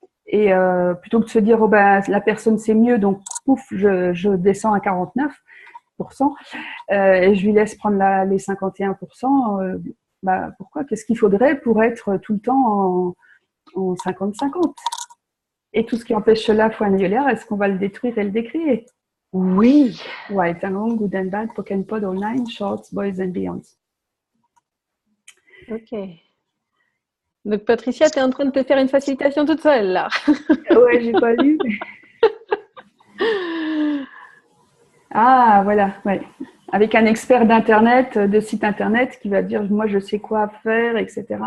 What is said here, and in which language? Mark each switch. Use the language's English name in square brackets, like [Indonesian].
[French] Et plutôt que de se dire oh ben, la personne c'est mieux, donc pouf, je descends à 49%, et je lui laisse prendre les 51%, pourquoi? Qu'est-ce qu'il faudrait pour être tout le temps en 50-50? Et tout ce qui empêche cela, foi annulaire, est-ce qu'on va le détruire et le décréer? Oui. [English] Right and wrong, good and bad, poke and pod, all nine, shorts, boys and beyonds. [French] Ok. Donc Patricia, tu es en train de te faire une facilitation toute seule là. Ouais, j'ai pas lu. Ah, voilà, ouais. Avec un expert d'internet, de site internet, qui va dire moi je sais quoi faire, etc.